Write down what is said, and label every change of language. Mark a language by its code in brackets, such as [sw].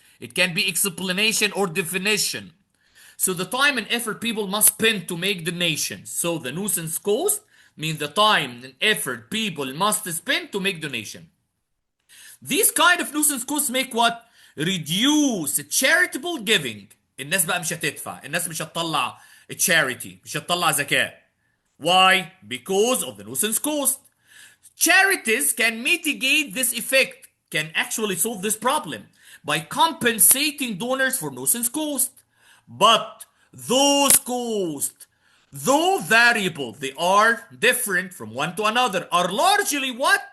[en] It can be explanation or definition. So the time and effort people must spend to make donations. So the nuisance cost means the time and effort people must spend to make donation. These kind of nuisance costs make what? Reduce charitable giving. [ar] الناس بقى مش هتدفع، الناس مش هتطلع charity، مش هتطلع زكاة. [en] Why? Because of the nuisance cost. Charities can mitigate this effect, can actually solve this problem by compensating donors for nuisance cost. But those costs, though variable, they are different from one to another, are largely what?